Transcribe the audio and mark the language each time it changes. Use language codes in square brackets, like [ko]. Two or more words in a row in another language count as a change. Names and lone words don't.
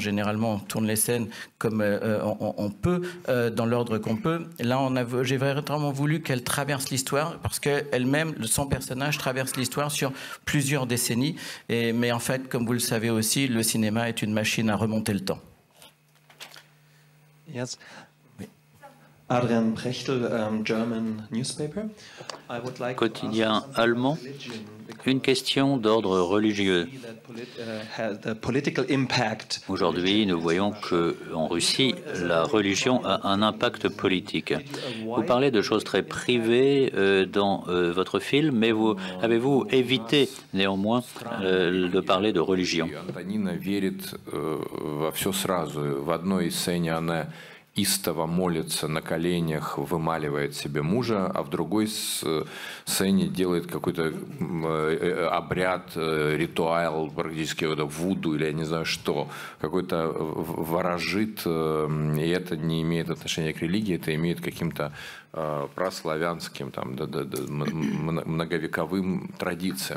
[fr] Généralement, on tourne les scènes comme on peut, dans l'ordre qu'on peut. Là, j'ai vraiment voulu qu'elle traverse l'histoire, parce qu'elle-même, son personnage traverse l'histoire sur plusieurs décennies. Mais en fait, comme vous le savez aussi, le cinéma est une machine à remonter le temps. [en] Yes. Adrian Prechtel, German newspaper. [fr] Quotidien allemand. Une question d'ordre religieux. Aujourd'hui, nous voyons qu'en Russie, la religion a un impact politique. Vous parlez de choses très privées dans votre film, mais avez-vous évité néanmoins de parler de religion? [ru] Истово молится на коленях, вымаливает себе мужа, а в другой сцене делает какой-то обряд, ритуал, практически вуду или я не знаю что, какой-то ворожит, и это не имеет отношения к религии, это имеет к каким-то праславянским, там, многовековым традициям.